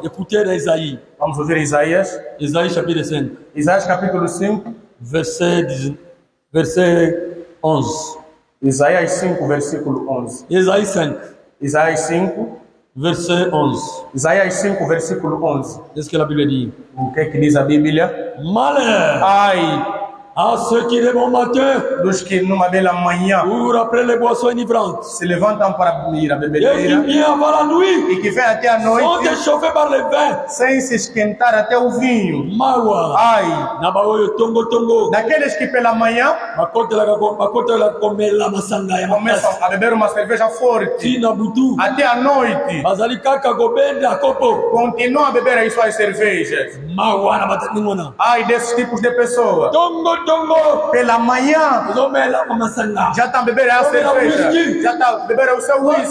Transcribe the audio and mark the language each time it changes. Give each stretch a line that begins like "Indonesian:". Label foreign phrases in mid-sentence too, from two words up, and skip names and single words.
Portuguese: Vamos ouvir Isaías. Isaías capítulo 5.
French: Verset 11.
Portuguese: Isaías 5, versículo 11. Isaías 5.
French: Verset 11.
Portuguese: Isaías 5, versículo 11.
French: Qu'est-ce que la Bible dit?
Portuguese: O que diz a Bíblia?
French: Malheur
Portuguese: ai
French: à ceux qui de bon matin,
Portuguese: dos que numa bela manhã,
French: après les boissons enivrantes,
Portuguese: se levantam para ir à
French: et
Portuguese: bebedeira,
French: qui vient avant la nuit,
Portuguese: e que vem até a
French: sont
Portuguese: noite
French: échauffés par les vins.
Portuguese: sem se esquentar até o vinho.
Lingala: Mawa,
Portuguese: Ai
Lingala: nabaoyo tongo,
Portuguese: daqueles que pela manhã começam a beber uma cerveja forte, até a noite continuam a beber as suas cervejas. Ai desses tipos de pessoas. Pela manhã já estão bebendo a cerveja, já estão bebendo o seu whisky.